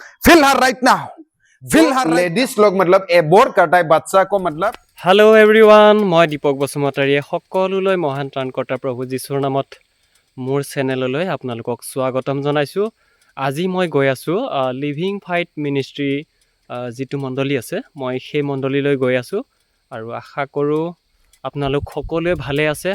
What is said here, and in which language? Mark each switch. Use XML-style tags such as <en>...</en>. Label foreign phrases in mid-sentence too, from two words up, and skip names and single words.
<hi>फिलहाल</hi> <en>right now</en> <hi>फिलहाल लेडीज लोग मतलब एबोर्ट करता है बच्चा को मतलब</hi> <en>hello everyone</en> <as>मैं दीपक बसुमतारीয়ে সকলোলৈ মহান ত্ৰাণকৰ্তা প্ৰভু যীশুৰ নামত মোৰ চেনেললৈ আপোনালোকক স্বাগতম জনাইছোঁ। আজি মই গৈ আছোঁ লিভিং ফাইট মিনিষ্ট্ৰী যিটো মণ্ডলী আছে মই সেই মণ্ডলীলৈ গৈ আছোঁ আৰু আশা কৰোঁ আপোনালোক সকলোৱে ভালে আছে।</as>